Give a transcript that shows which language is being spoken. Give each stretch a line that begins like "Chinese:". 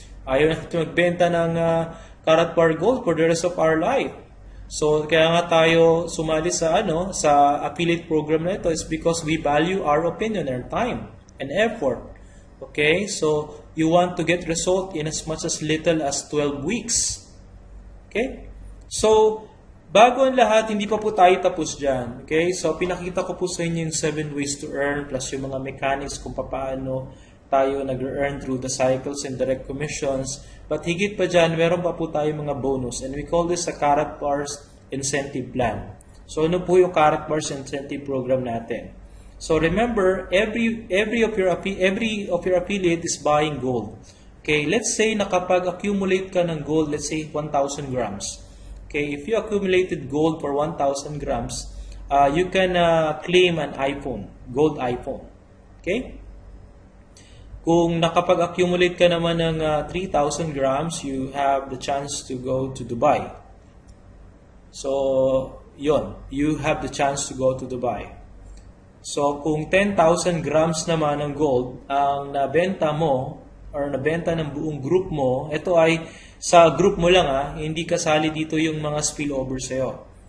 Filipino: Ayaw natin magbenta ng
English: Karatbar Gold for the rest of our life. So,
Filipino: kaya nga tayo sumali sa, sa
English: affiliate program na ito is because we value our opinion and time and effort. Okay, so you want to get result in as much as little as 12 weeks.
Filipino: Okay, so bago ang lahat, hindi pa po tayo tapos dyan. Okay? So, pinakita ko po sa inyo yung 7 ways to earn plus yung mga mechanics kung paano tayo nag-earn
English: through the cycles and direct commissions.
Filipino: But higit pa dyan, meron pa po tayo mga bonus.
English: And we call this a Karatbars Incentive Plan.
Filipino: So, ano po yung Karatbars Incentive Program natin?
English: So, remember, every of your affiliate is buying gold. Okay? Let's say,
Filipino: nakapag-accumulate ka ng
English: gold, let's say, 1,000 grams. Okay, if you accumulated gold for 1,000 grams, you can claim an iPhone, gold iPhone. Okay?
Filipino: Kung nakapag-accumulate ka naman ng
English: 3,000 grams, you have the chance to go to Dubai. So, yon, you have the chance to go to Dubai.
Filipino: So, kung 10,000 grams naman ng gold ang nabenta mo or nabenta ng buong group mo, ito ay sa group mo lang hindi kasali dito yung mga spillover sa'yo.